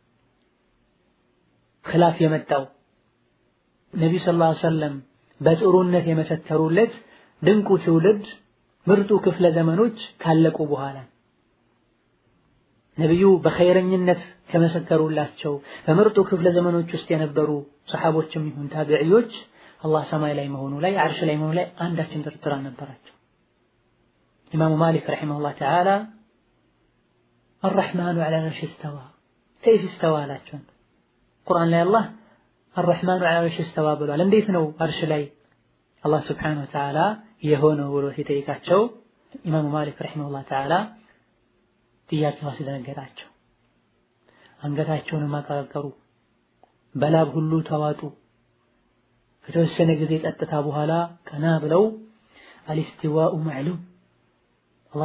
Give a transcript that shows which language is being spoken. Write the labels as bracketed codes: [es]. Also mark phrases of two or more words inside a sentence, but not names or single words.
[am] ኺላፍ የመጣው ነብዩ ሰለላሁ ዐለይሂ ወሰለም በጥሩነት የመሰከሩለት ድንቁ ትውልድ ምርጡ ክፍለ ዘመኖች ካለቁ በኋላ ነብዩ በኸይረኝነት ከመሰከሩላቸው በምርጡ ክፍለ ዘመኖች ውስጥ የነበሩ ሰሃቦችም ይሁን ታቢዒዎች አላህ ሰማይ ላይ መሆኑ ላይ አርሽ ላይ መሆኑ ላይ አንዳችን ጥርጥር አልነበራቸው። ኢማሙ ማሊክ [ar] رحمه الله تعالى الرحمن على العرش استوى كيف استوى [am] አላቸው። ቁርአን ላይ አላህ [ar] الرحمن على العرش استوى [am] ብሏል። እንዴት ነው አርሽ ላይ አላህ [ar] سبحانه وتعالى [am] የሆነው ብሎ ሲጠይቃቸው ኢማሙ ማሊክ [ar] رحمه الله تعالى [am] ጥያቄው አስደነገጣቸው። አንገታቸውን ማቀረቀሩ፣ በላብ ሁሉ ተዋጡ። ከተወሰነ ጊዜ ጸጥታ በኋላ ቀና ብለው [ar] الاستواء معلوم [am] አላህ